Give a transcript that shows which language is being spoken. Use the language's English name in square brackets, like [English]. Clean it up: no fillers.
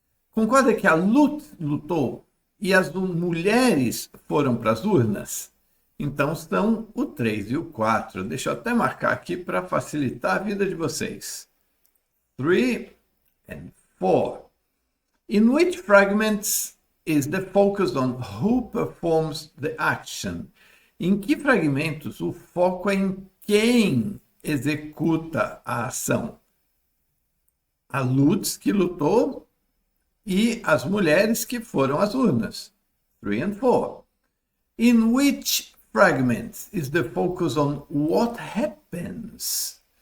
[Portuguese] Concorda que a Lutz lutou e as mulheres foram para as urnas? Então, são o 3 e o 4. Deixa eu até marcar aqui para facilitar a vida de vocês. [English] 3 and 4. In which fragments is the focus on who performs the action? [Portuguese] Em que fragmentos o foco é em quem executa a ação? A Lutz, que lutou, e as mulheres que foram às urnas. [English] 3 and 4. In which fragments is the focus on what happens?